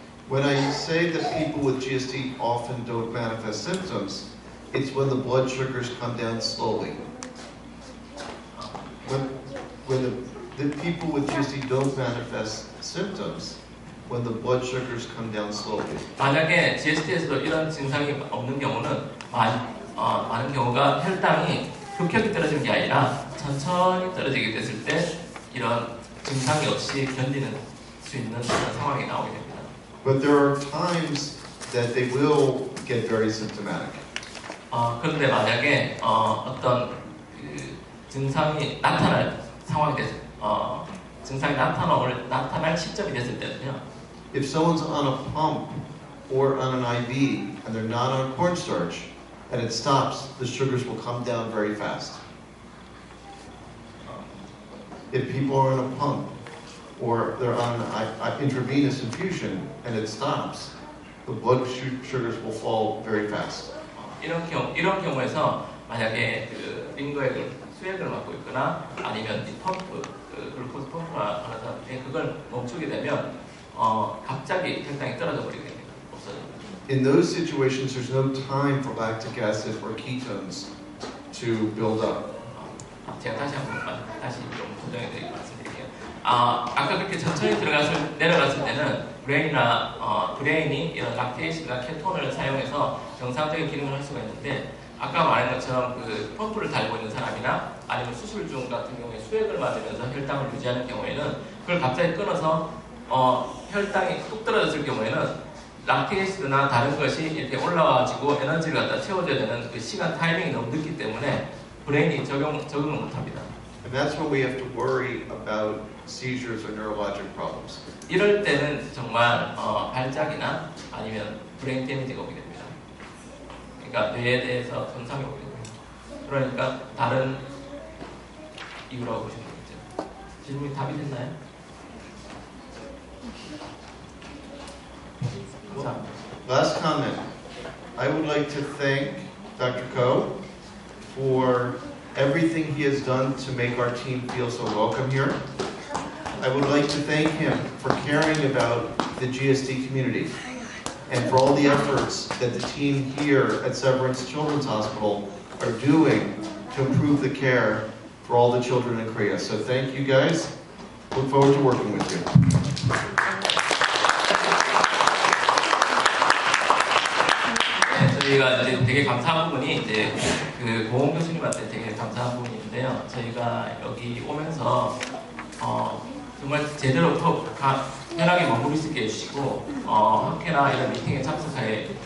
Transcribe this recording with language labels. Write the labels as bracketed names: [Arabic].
[English] When I say that people with GSD often don't manifest symptoms, it's when the blood sugars come down slowly. When the people with GSD don't manifest symptoms, when the blood sugars come down slowly. [Korean] 만약에 GSD에서도 이런 증상이 없는 경우는 많은 경우가 혈당이 급격히 떨어지는 게 아니라 천천히 떨어지게 됐을 때 이런 증상이 없이 견디는 수 있는 그런 상황이 나오게 됩니다. [English] But there are times that they will get very symptomatic. [Korean] 그런데 만약에 어떤 그 증상이 나타날 상황이 증상이 나타날 시점이 됐을 때는요. [English] If someone's on a pump or on an IV and they're not on cornstarch and it stops, the sugars will come down very fast. If people are on a pump or they're on an intravenous infusion and it stops, the blood sugars will fall very fast. [Korean] 이런 경우에서 만약에 그 링거액을 수액을 맞고 있거나 아니면 이 펌프, 글루코스 펌프나 하는 사람들이 그걸 멈추게 되면 갑자기 혈당이 떨어져 버리게 됩니다. 없어집니다. [English] In those situations, there's no time for lactic acid or ketones to build up. [Korean] 제가 다시 좀 조정해 드리고 말씀드릴게요. 아까 그렇게 천천히 내려갔을 때는 브레인이 이런 락테이신과 케톤을 사용해서 정상적인 기능을 할 수가 있는데 아까 말한 것처럼 그 펌프를 달고 있는 사람이나 아니면 수술 중 같은 경우에 수액을 맞으면서 혈당을 유지하는 경우에는 그걸 갑자기 끊어서 혈당이 뚝 떨어졌을 경우에는 락테이시드나 다른 것이 이렇게 올라와가지고 에너지를 갖다 채워줘야 되는 그 시간 타이밍이 너무 늦기 때문에 브레인이 적응을 못합니다. [English] And that's when we have to worry about seizures or neurologic problems. [Korean] 이럴 때는 정말 발작이나 아니면 브레인 데미지가 오게 됩니다. 그러니까 뇌에 대해서 손상이 오게 됩니다. 그러니까 다른 이유라고 보시면 되겠죠. 질문이 답이 됐나요? [English] Last comment. I would like to thank Dr. Ko for everything he has done to make our team feel so welcome here. I would like to thank him for caring about the GSD community and for all the efforts that the team here at Severance Children's Hospital are doing to improve the care for all the children in Korea. So thank you guys. Look forward to working with you. [Korean] 저희가 이제 되게 감사한 부분이 이제 그 고은 교수님한테 되게 감사한 부분이 있는데요. 저희가 여기 오면서 정말 제대로 편하게 머무를 수 있게 해주시고 학회나 이런 미팅에 참석해